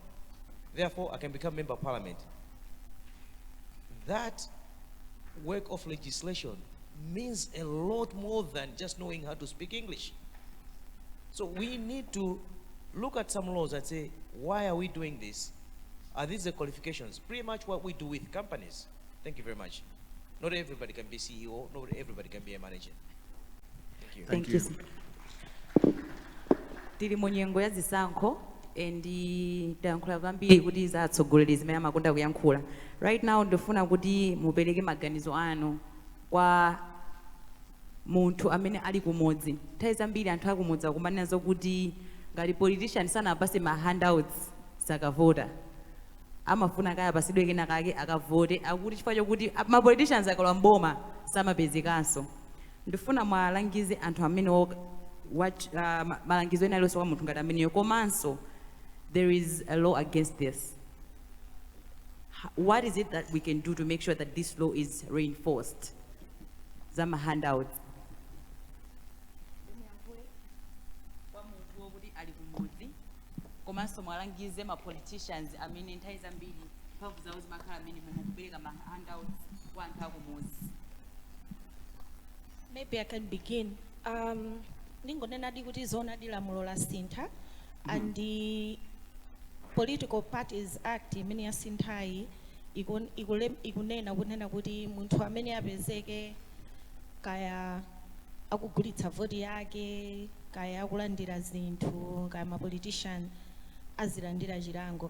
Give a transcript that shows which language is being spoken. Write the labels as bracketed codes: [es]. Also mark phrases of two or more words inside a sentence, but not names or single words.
[en] Therefore, I can become member of parliament. That work of legislation means a lot more than just knowing how to speak English. So we need to look at some laws and say, why are we doing this? Are these the qualifications? Pretty much what we do with companies. Thank you very much. Not everybody can be CEO, not everybody can be a manager. Thank you. Thank you. [ny] Tili mu nyengo ya zisankho ndi tayankhula kwambiri kuti za atsogoleri zimene amakonda kuyankhula. [en] Right now [ny] ndifuna kuti mupereke maganizo anu kwa munthu amene ali kumudzi. Nthawi zambiri anthu akumudzi akumanena zokuti ngati politician sanapase ma handouts sakavota. Amafuna kaya pasidwe kena kake akavote akuti chifukwa chokuti ma politicians akalowa mboma samapezekanso. Ndifuna mwalangize anthu amene malangizo ena alonso kwa munthu ngati ameneyo komanso [en] there is a law against this. What is it that we can do to make sure that this law is reinforced? [ny] Zama handouts. Komanso mwalangize ma politicians amene nthawi zambiri mphamvu zawo zimakhala amene mukupereka ma handouts kwa anthu akumudzi. [en] Maybe I can begin. [ny] Ningonena di kuti zona di lamulo la sintha [en] and the [ny] Political Parties Act imene ya sinthayi ikunena kunena kuti munthu amene apezeke kaya akugulitsa voti yake kaya akulandira zinthu kaya ma politician azilandira chilango.